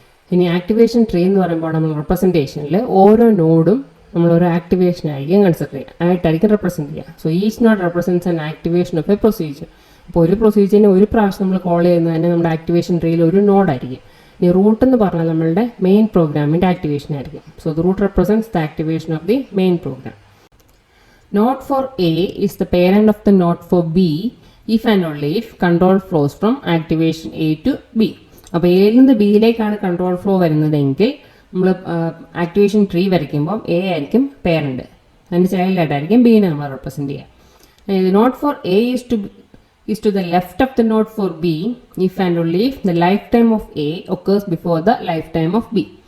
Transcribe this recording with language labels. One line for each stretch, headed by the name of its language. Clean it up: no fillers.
Malayalam: ഇനി activation tree എന്ന് പറയുമ്പോൾ നമ്മൾ റെപ്രസെൻറ്റേഷനിൽ ഓരോ നോഡും നമ്മൾ ഓരോ ആക്ടിവേഷനായിരിക്കും കൺസിഡർ ചെയ്യുക, ആയിട്ടായിരിക്കും റെപ്രസെൻറ്റ് ചെയ്യുക.
English: So each node represents an activation of a procedure.
Malayalam: അപ്പോൾ ഒരു പ്രൊസീജിയറിന് ഒരു പ്രാവശ്യം നമ്മൾ കോൾ ചെയ്യുന്നത് തന്നെ നമ്മുടെ ആക്ടിവേഷൻ ട്രീയിൽ ഒരു നോഡായിരിക്കും. ഇനി റൂട്ട് എന്ന് പറഞ്ഞാൽ നമ്മളുടെ മെയിൻ പ്രോഗ്രാമിൻ്റെ ആക്ടിവേഷൻ ആയിരിക്കും.
English: So the root represents the activation of the main program. Node for A is the parent of the node for B if and only if control flows from activation A to B.
Malayalam: അപ്പോൾ എയിൽ നിന്ന് ബിയിലേക്കാണ് control flow വരുന്നതെങ്കിൽ നമ്മൾ activation tree വരയ്ക്കുമ്പോൾ A ആയിരിക്കും parent, അതിൻ്റെ ചൈൽഡായിട്ടായിരിക്കും ബീനെ നമ്മൾ represent ചെയ്യുക.
English: Node for A is to the left of the node for B if and only if the lifetime of A occurs before the lifetime of B.